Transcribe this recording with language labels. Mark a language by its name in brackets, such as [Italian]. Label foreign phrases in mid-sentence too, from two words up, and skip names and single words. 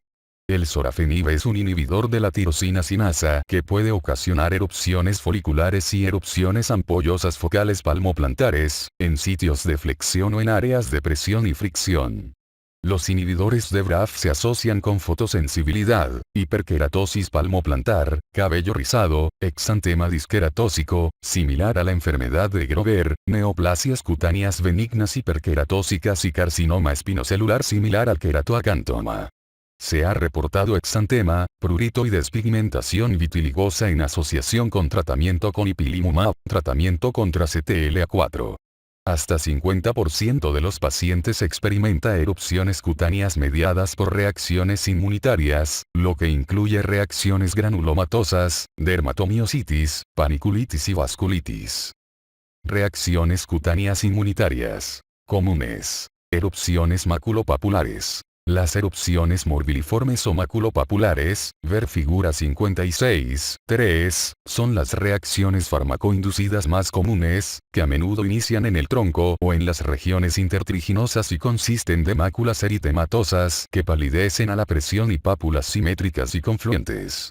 [Spanish] El sorafenib es un inhibidor de la tirosina sinasa que puede ocasionar erupciones foliculares y erupciones ampollosas focales palmoplantares, en sitios de flexión o en áreas de presión y fricción. Los inhibidores de BRAF se asocian con fotosensibilidad, hiperkeratosis palmoplantar, cabello rizado, exantema disqueratósico, similar a la enfermedad de Grover, neoplasias cutáneas benignas hiperqueratósicas y carcinoma espinocelular similar al queratoacantoma. Se ha reportado exantema, prurito y despigmentación vitiligosa en asociación con tratamiento con ipilimumab, tratamiento contra CTLA4. Hasta 50% de los pacientes experimenta erupciones cutáneas mediadas por reacciones inmunitarias, lo que incluye reacciones granulomatosas, dermatomiositis, paniculitis y vasculitis. Reacciones cutáneas inmunitarias. Comunes. Erupciones maculopapulares. Las erupciones morbiliformes o maculopapulares, ver figura 56.3, son las reacciones farmacoinducidas más comunes, que a menudo inician en el tronco o en las regiones intertriginosas y consisten de máculas eritematosas que palidecen a la presión y pápulas simétricas y confluentes.